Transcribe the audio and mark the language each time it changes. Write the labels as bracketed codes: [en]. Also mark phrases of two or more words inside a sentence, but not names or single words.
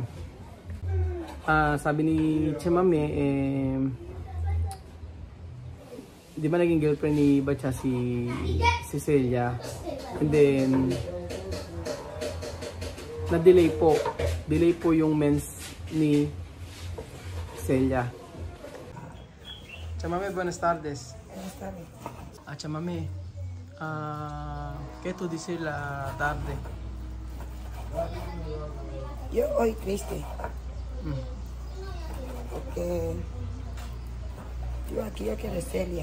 [tl] Sabi ni Tia Mame, di ba naging girlfriend ni Batcha si Celia, [en] and then [tl] na-delay po yung mens ni Celia. [es] Tia Mame, buenas tardes. Buenas tardes. Tia Mame, ¿qué tú dices la tarde? Yo hoy triste. Porque yo aquí yo quiero Celia.